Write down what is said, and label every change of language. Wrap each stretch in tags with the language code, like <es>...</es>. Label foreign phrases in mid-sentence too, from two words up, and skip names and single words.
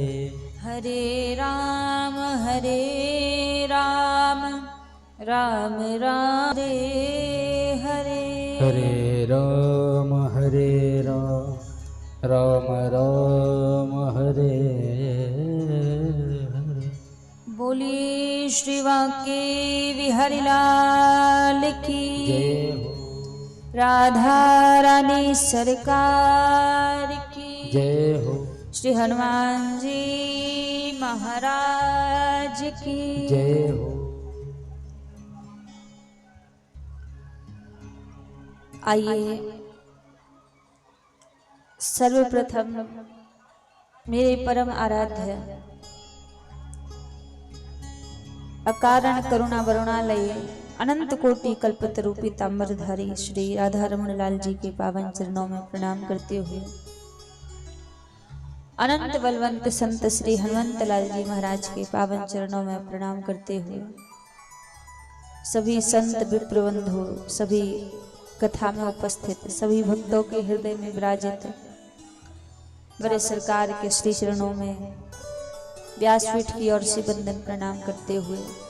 <hi>हरे राम राम राम हरे हरे हरे राम राम राम हरे हरे। बोलिए श्री वाके बिहारी लाल की जय हो, राधा रानी सरकार की जय हो, श्री हनुमान जी महाराज की जय हो। आइए सर्वप्रथम मेरे परम आराध्य अकारण करुणा वरुणालय अनंत कोटि कल्पतरूपी ताम्रधारी श्री राधा रमण लाल जी के पावन चरणों में प्रणाम करते हुए अनंत बलवंत संत श्री हनुमंत लाल जी महाराज के पावन चरणों में प्रणाम करते हुए सभी संत विप्रबंधु सभी कथा में उपस्थित सभी भक्तों के हृदय में विराजित बड़े सरकार के श्री चरणों में व्यासपीठ की ओर से वंदन प्रणाम करते हुए</hi>